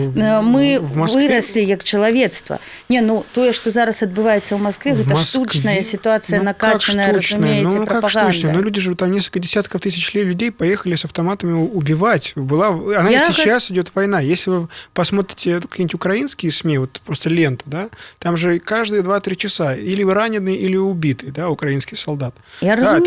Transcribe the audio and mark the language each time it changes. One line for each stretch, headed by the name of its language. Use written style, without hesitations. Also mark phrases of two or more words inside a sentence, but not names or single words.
Belarusian: Мы выраслі як чалавецтва. Тое, што зараз адбываецца ў Маскве, гэта штучная сітуацыя, накачаная, разумеете, ну,
Russian: как штучно? Ну, люди же, там несколько десятков тысяч людей поехали с автоматами убивать. Она и сейчас идет война. Если вы посмотрите какие-нибудь украинские СМИ, вот просто ленту, да, там же каждые 2-3 часа или раненый, или убитый, да, украинский солдат.
Belarusian: Я разумею,